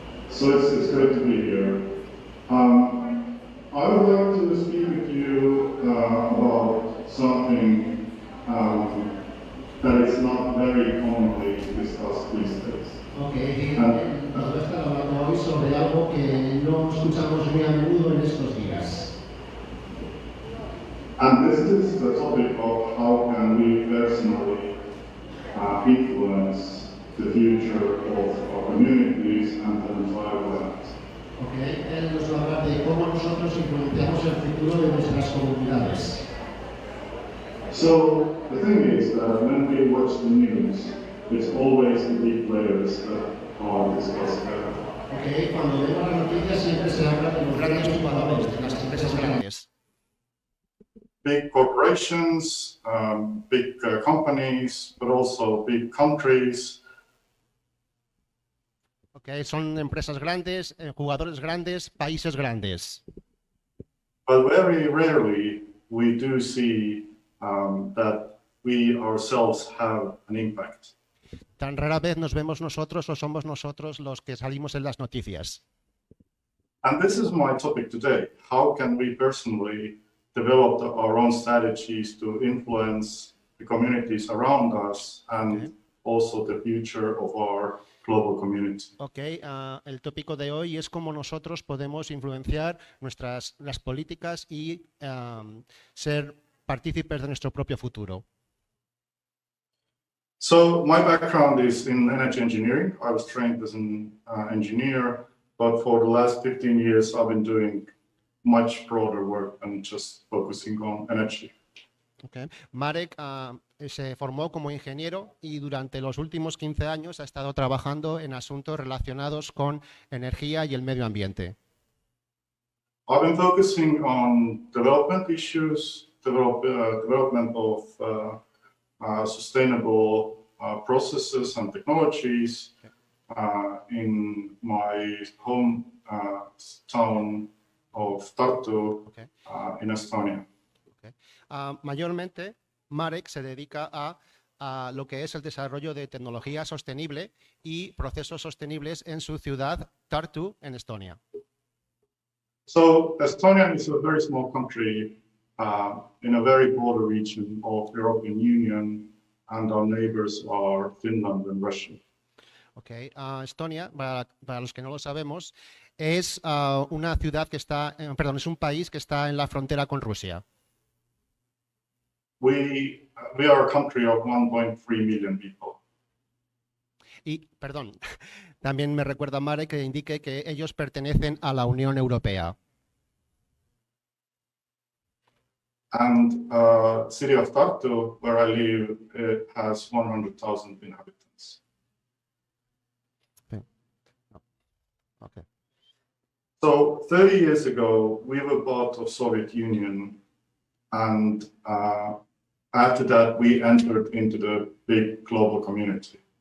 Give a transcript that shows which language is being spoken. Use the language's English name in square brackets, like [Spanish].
[English] So it's good to be here. I would like to speak with you about something that is not very commonly discussed these days. [Spanish] Okay, nos va a estar hablando hoy sobre algo que no escuchamos muy a menudo en estos días. [English] And this is the topic of how can we personally influence the future of our communities and the entire world. [Spanish] Okay, él nos va a hablar de cómo nosotros influenciamos el futuro de nuestras comunidades. [English] So the thing is that when we watch the news, it's always the big players that are discussed there. [Spanish] Okay, cuando vemos las noticias siempre se habla de los grandes jugadores, de las empresas grandes. [English] Big corporations, big companies, but also big countries. [Spanish] Okay, son empresas grandes, jugadores grandes, países grandes. [English] But very rarely we do see that we ourselves have an impact. [Spanish] Tan rara vez nos vemos nosotros o somos nosotros los que salimos en las noticias. [English] And this is my topic today. How can we personally develop our own strategies to influence the communities around us and also the future of our global community? [Spanish] Okay, el tópico de hoy es cómo nosotros podemos influenciar las políticas y ser partícipes de nuestro propio futuro. [English] So my background is in energy engineering. I was trained as an engineer, but for the last 15 years I've been doing much broader work than just focusing on energy. Okay. [Spanish] Marek se formó como ingeniero y durante los últimos 15 años ha estado trabajando en asuntos relacionados con energía y el medio ambiente. [English] I've been focusing on development issues, development of sustainable processes and technologies in my home town of Tartu, in Estonia. Okay. [Spanish] Mayormente, Marek se dedica a lo que es el desarrollo de tecnología sostenible y procesos sostenibles en su ciudad, Tartu, en Estonia. [English] So Estonia is a very small country in a very broad region of the European Union, and our neighbors are Finland and Russia. Okay. [Spanish] Estonia, para los que no lo sabemos, es una ciudad que está, es un país que está en la frontera con Rusia. [English] We are a country of 1.3 million people. [Spanish] Y, también me recuerda Marek que indique que ellos pertenecen a la Unión Europea. [English] And city of Tartu, where I live, it has 100,000 inhabitants. Okay. So 30 years ago, we were part of Soviet Union, and after that, we entered into the big global community.